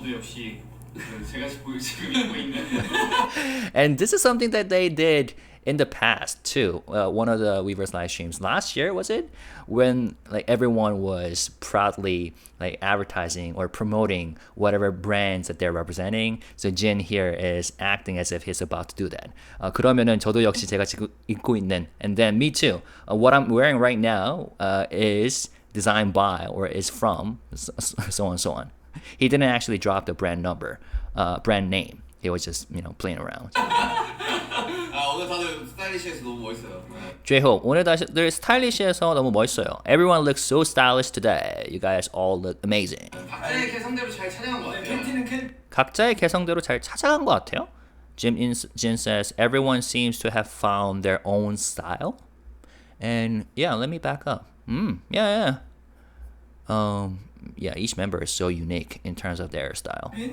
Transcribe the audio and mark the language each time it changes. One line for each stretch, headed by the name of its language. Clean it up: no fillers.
Korean: 역시 제가 지금 입고 있는.
English: And this is something that they did in the past too. One of the Weverse live streams last year, was it, when like everyone was proudly like advertising or promoting whatever brands that they're representing. So Jin here is acting as if he's about to do that.
Korean: 그러면은 저도 역시 제가 지금 입고 있는,
English: and then me too. What I'm wearing right now is designed by or is from so on and so on. He didn't actually drop the brand number, brand name. He was just playing around.
Korean: 아 오늘 다들 스타일리시해서 너무 멋있어요. J-Hope, 오늘 다들 스타일리시해서 너무 멋있어요.
English: Everyone looks so stylish today. You guys all look amazing.
Korean: 각자의 개성대로 잘 찾아간 것 같아요. 팬티는 큰 각자의 개성대로 잘 찾아간 것 같아요.
English: Jin says, everyone seems to have found their own style. And yeah, let me back up. Yeah. Yeah, each member is so unique in terms of their style.